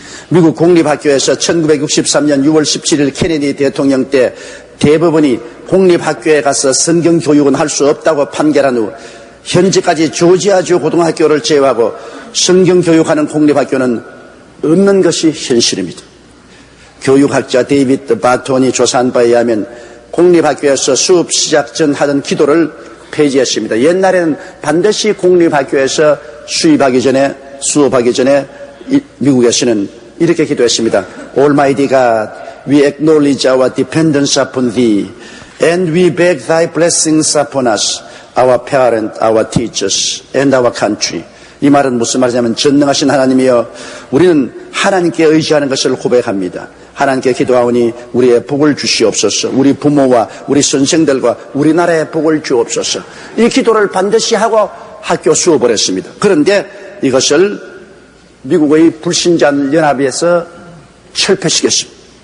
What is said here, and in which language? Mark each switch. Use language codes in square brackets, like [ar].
[ko] 미국 공립학교에서 1963년 6월 17일 케네디 대통령 때 대법원이 공립학교에 가서 성경 교육은 할 수 없다고 판결한 후 현재까지 조지아주 고등학교를 제외하고 성경 교육하는 공립학교는 없는 것이 현실입니다. 교육학자 데이비드 바톤이 조사한 바에 의하면 공립학교에서 수업 시작 전 하던 기도를 폐지했습니다. 옛날에는 반드시 공립학교에서 수업하기 전에 미국에서는 이렇게 기도했습니다. [en] Almighty God, we acknowledge our dependence upon Thee, and we beg Thy blessings upon us, our parents, our teachers, and our country. [ko] 이 말은 무슨 말이냐면 전능하신 하나님이여 우리는 하나님께 의지하는 것을 고백합니다. 하나님께 기도하오니 우리의 복을 주시옵소서. 우리 부모와 우리 선생들과 우리나라의 복을 주옵소서. 이 기도를 반드시 하고 학교 수업을 했습니다. 그런데 이것을 미국의 불신자 연합에서 철폐시켰습니다.